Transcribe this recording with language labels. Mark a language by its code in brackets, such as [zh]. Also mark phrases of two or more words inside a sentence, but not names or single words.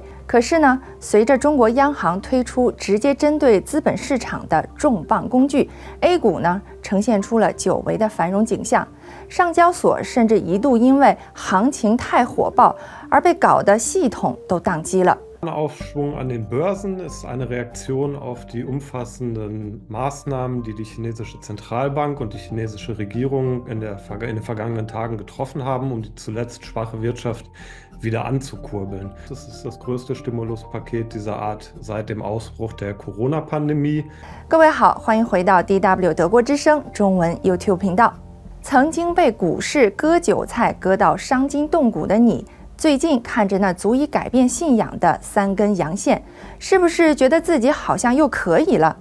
[zh] 可是呢，随着中国央行推出直接针对资本市场的重磅工具 ，A 股呢呈现出了久违的繁荣景象。上交所甚至一度因为行情太火爆而被搞得系统都宕机了。 [de] Aufschwung an den Börsen ist eine Reaktion auf die umfassenden Maßnahmen, die die chinesische Zentralbank und die chinesische Regierung in den vergangenen Tagen getroffen haben, um die zuletzt schwache Wirtschaft wieder anzukurbeln. Das ist das größte Stimuluspaket dieser Art seit dem Ausbruch der Corona-Pandemie. [zh] 各位好，欢迎回到 DW 德国之声中文 YouTube 频道。曾经被股市割韭菜割到伤筋动骨的你，最近看着那足以改变信仰的3根阳线，是不是觉得自己好像又可以了？